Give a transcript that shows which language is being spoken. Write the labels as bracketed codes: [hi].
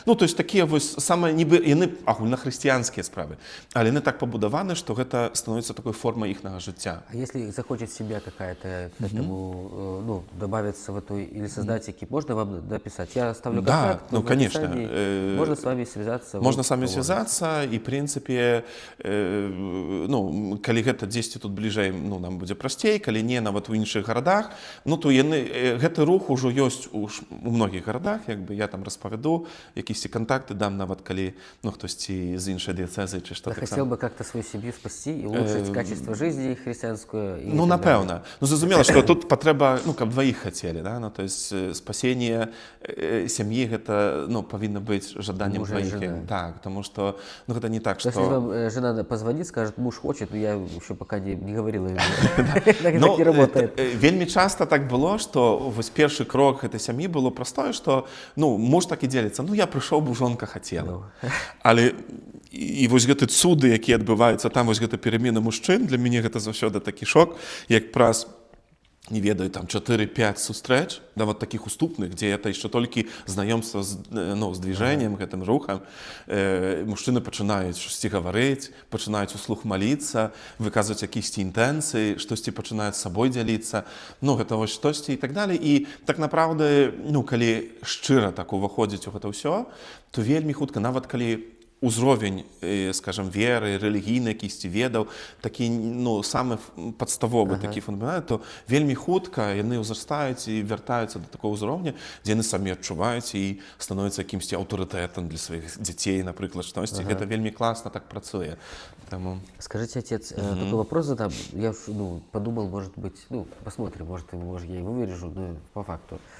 [be] Ну, то есть такія вось самыя, нібы, яны агульнахрысціянскія справы, але яны так пабудаваны, што гэта становіцца такой формай іхнага жыцця. [ru] А если захочет семья какая-то к этому, ну, добавиться в эту или создать экип, можно вам написать? Я оставлю контакт. Да, ну, конечно. Можно с вами связаться. Можно с вами связаться, [be] і, в принципе, ну, калі гэта дзесьці тут бліжэй, ну, нам будзе прасцей, калі не, нават у іншых гарадах, ну, то гэты рух ужо ёсць у многіх гарадах, як бы я там распавяду, якісь контакты дам, нават калі, ну, хтосьці з іншай дыяцэзы, ці што так. [ru] Я хотел бы как-то свою семью спасти и улучшить качество жизни христианскую. [be] Ну, напэўна. Ну, зразумела, што тут патрэба, ну, каб дваіх хацелі, да, ну, то есть спасение сям'і гэта, ну, павінна быць жаданнем двоих. [ru] Так, потому что, [be] ну, гэта [ru] не так, что... Если вам жена позвонит, скажет, муж хочет, но я еще пока не говорила ему. Так не работает. [be] Вельмі часта так было, што вось першы крок гэтай сям'і было простое, што, ну, муж так і дзеліцца, ну, я прыйшоў, бо жонка хацела. Але і вось гэты цуды, якія адбываюцца там, вось гэта перамена мужчын, для мяне гэта заўсёды такі шок, як праз, не ведаю, там 4-5 сустрэч, да, вот таких уступных, дзе это яшчэ толькі знаёмства з, ну, з движением, гэтым рухам, мужчыны пачынаюць штосьці гаварыць, пачынаюць услух маліцца, выказваць якісьці інтэнцыі, штосьці пачынаюць з сабой дзяліцца, ну, гэта вось штосьці і так далее. І так направды, ну, калі шчыра так уваходзіць у гэта ўсё, то вельмі хутка, нават калі узровень, скажем, веры, рэлігійны якісьці ведаў, такі, ну, самы падставовы, такі фундамент, то вельмі хутка яны ўзрастаюць і вяртаюцца да такого ўзроўня, дзе яны самі адчуваюць і становяцца якімсьці аўтарытэтам для сваіх дзяцей, напрыклад, штосьці. Гэта вельмі класна так працуе. Тому... [ru] Скажите, отец, такой вопрос задам. Я, ну, подумал, может быть, ну, посмотрим, может, я его вырежу, но по факту.